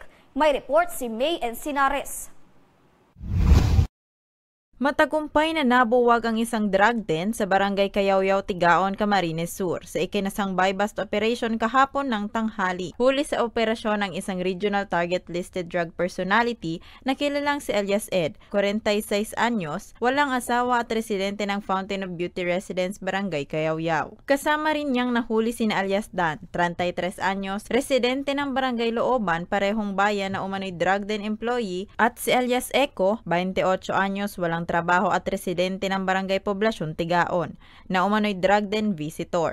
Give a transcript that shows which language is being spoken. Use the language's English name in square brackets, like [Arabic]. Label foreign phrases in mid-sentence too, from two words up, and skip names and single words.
[Filipino] May report si May Encinares. Matagumpay na nabuwag ang isang [English] drug den [Filipino] sa barangay Kayawyaw, Tigaon, Camarines Sur sa ikinasang [English] buy-bust operation [Filipino] kahapon ng tanghali. Huli sa operasyon ang isang [English] regional target listed drug personality [Filipino] na kilalang si alias Ed, 46 anyos, walang asawa at residente ng Fountain of Beauty Residence, barangay Kayawyaw. Kasama rin niyang nahuli si alias Dan, 33 anyos, residente ng barangay Looban, parehong bayan na umano'y [English] drug den employee, [Filipino] at si alias Eco, 28 anyos, walang trabaho at residente ng barangay Poblasyon, Tigaon, na umano'y [English] drug den visitor.